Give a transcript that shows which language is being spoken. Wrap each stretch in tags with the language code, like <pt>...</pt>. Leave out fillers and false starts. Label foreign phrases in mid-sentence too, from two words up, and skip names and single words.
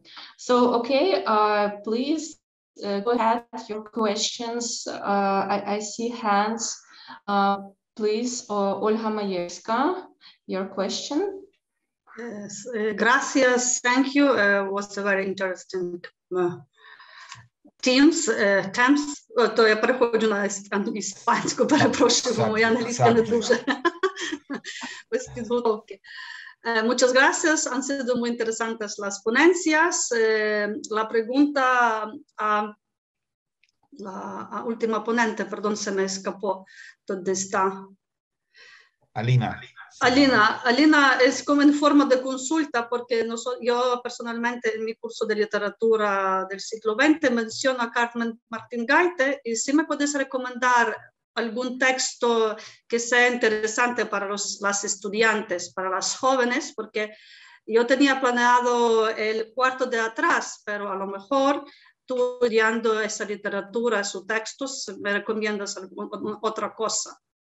<en>So, okay, please go ahead, your questions. I see hands. Please, Olga Majewska, your question. Yes, gracias, thank you. Was a very interesting terms.</en> <uk>То я переходжу на іспанську, перепрошую, бо моя англійська не дуже без підготовки.</uk> <es>Muchas gracias, han sido muy interesantes las ponencias. La pregunta a la última ponente, perdón, se me escapó, ¿dónde está? Alina, es como en forma de consulta, porque yo personalmente en mi curso de literatura del siglo XX menciono a Carmen Martín Gaite, y si me puedes recomendar algún texto que sea interesante para las estudiantes, para las jóvenes, porque yo tenía planeado el cuarto de atrás, pero a lo mejor tú estudiando esa literatura, sus textos, me recomiendas otra cosa.</es>